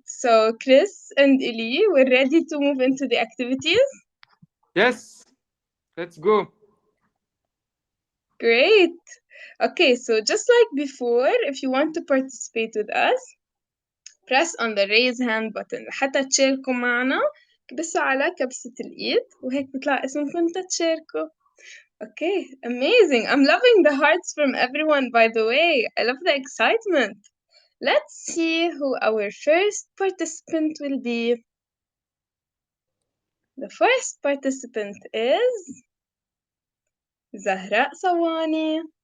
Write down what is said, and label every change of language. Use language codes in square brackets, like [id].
[en] So, Chris and Eli, we're ready to move into the activities. Yes, let's go. Great. Okay, so just like before, if you want to participate with us, press on the raise hand button [ar] لحتى تشاركوا معنا. كبسوا على كبسة الإيد وهيك بيطلع اسمكم تتشاركوا. [en] Okay, amazing. I'm loving the hearts from everyone, by the way. I love the excitement. Let's see who our first participant will be. The first participant is Zahra Sawani.